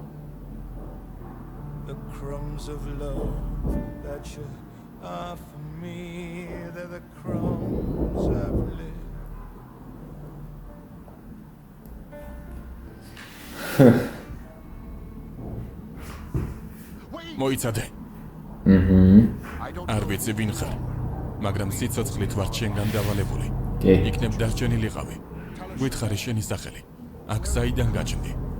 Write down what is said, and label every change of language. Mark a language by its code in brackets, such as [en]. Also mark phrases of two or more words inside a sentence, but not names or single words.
[en] The crumbs of love that you offer me, they're the crumbs I've lived. [ka] მოიცადე. არ ვიცი ვინ ხარ, მაგრამ სიცოცხლით ვარ შენგან დავალებული. კი. იქნებ დარჩენილიყავი. გვითხარი შენი სახელი. აქ საიდან გაჩნდი?